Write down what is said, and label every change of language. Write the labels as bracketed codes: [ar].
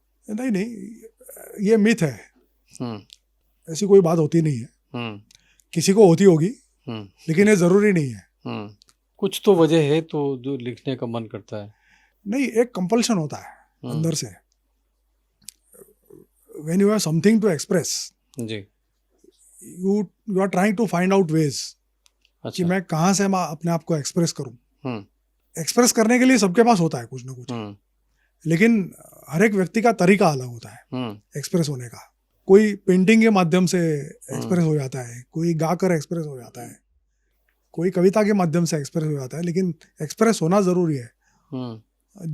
[hi] नहीं, ये मिथ है। ऐसी कोई बात होती नहीं है। किसी को होती होगी, लेकिन ये जरूरी नहीं है। कुछ तो वजह है तो जो लिखने का मन करता है। नहीं, एक कंपल्शन होता है अंदर से। [en] When you have something to express, जी, you are trying to find out ways। [hi] अच्छा। कि मैं कहाँ से अपने आप को एक्सप्रेस करूं। एक्सप्रेस करने के लिए सबके पास होता है कुछ ना कुछ, लेकिन हर एक व्यक्ति का तरीका अलग होता है एक्सप्रेस होने का। कोई पेंटिंग के माध्यम से एक्सप्रेस हो जाता है, कोई गाकर एक्सप्रेस हो जाता है, कोई कविता के माध्यम से एक्सप्रेस हो जाता है, लेकिन एक्सप्रेस होना जरूरी है।